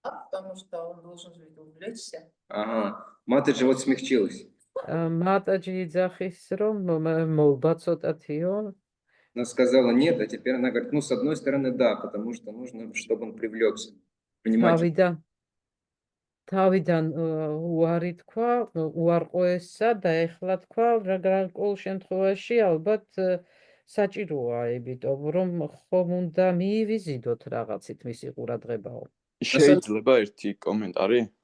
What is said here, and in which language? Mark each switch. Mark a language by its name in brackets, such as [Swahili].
[Russian] Потому что он должен же увлечься. Ага, Матаджи вот смягчилась. [Georgian] Матаджи იძახის, რომ მოვბა ცოტათიო. [Russian] Она сказала нет, а теперь она говорит, ну, с одной стороны, да, потому что нужно, чтобы он привлекся. Внимательно. [Georgian] თავიდან უარი თქვა, უარყოესა და ეხლა თქვა, მაგრამ ყოველ შემთხვევაში ალბათ საჭიროა, იმიტომ რომ ხომ უნდა მიივიზიდოთ რაღაცით მისი ყურადღებაო. შეიძლება ერთი კომენტარი?